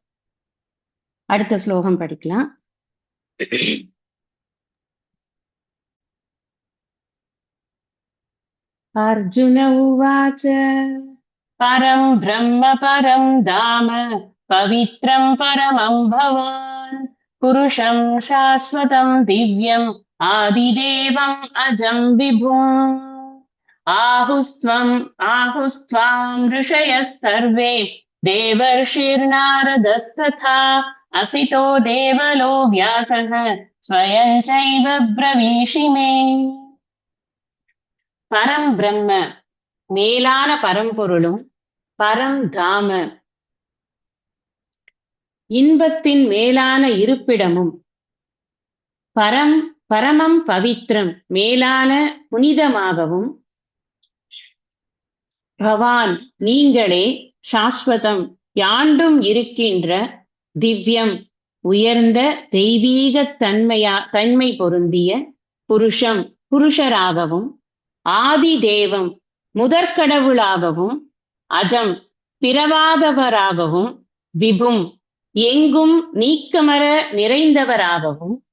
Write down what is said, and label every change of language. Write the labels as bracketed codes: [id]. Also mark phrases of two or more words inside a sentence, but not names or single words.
[ta] அடுத்த ஸ்லோகம் படிக்கலாம். [sa] अर्जुन उवाच परं ब्रह्म परं धाम पवित्रं परमं भवान् पुरुषं शाश्वतं दिव्यम् आदिदेवम् अजं विभुम् आहुस्त्वां ऋषयः सर्वे देवर्षिर्नारदस्तथा असितो देवलो व्यासः स्वयं चैव ब्रवीषि मे. परं ब्रह्म [ta] மேலான பரம்பொருளும், [sa] परं धाम [ta] இன்பத்தின் மேலான இருப்பிடமும், [sa] परमं पवित्रं [ta] மேலான புனிதமாகவும், பவான் நீங்களே, சாஸ்வதம் யாண்டும் இருக்கின்ற, திவ்யம் உயர்ந்த தெய்வீக தன்மை பொருந்திய, புருஷம் புருஷராகவும், [sa] आदि देवम् [ta] முதற்கடவுளாகவும், அஜம் பிறவாதவராகவும், விபும் எங்கும் நீக்கமர நிறைந்தவராகவும்,